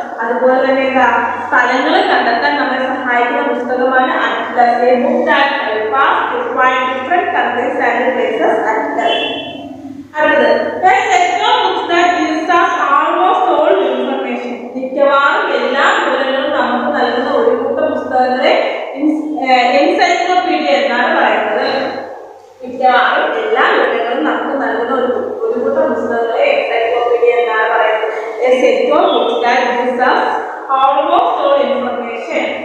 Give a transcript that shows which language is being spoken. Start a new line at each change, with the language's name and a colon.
Malayalam: അതുപോലെ തന്നെ എന്താ സ്ഥലങ്ങൾ കണ്ടെത്താൻ നമ്മളെ സഹായിക്കുന്ന പുസ്തകമാണ് Atlas.
English: A book that helps us to find different countries and places atlas.
Malayalam: അടുത്തത്
English: a set of books that gives us almost all information.
Malayalam: മിക്കവാറും എല്ലാ വിവരങ്ങളും നമുക്ക് നൽകുന്ന ഒരു കൂട്ടം പുസ്തകങ്ങളെ എൻസൈക്ലോപീഡിയ എന്നാണ് പറയുന്നത്. മിക്കവാറും എല്ലാ വിവരങ്ങളും നമുക്ക് നൽകുന്ന ഒരു കൂട്ടം പുസ്തകങ്ങളെ എൻസൈക്ലോപീഡിയ എന്നാണ് പറയുന്നത്.
English: A set of books that gives us almost all information.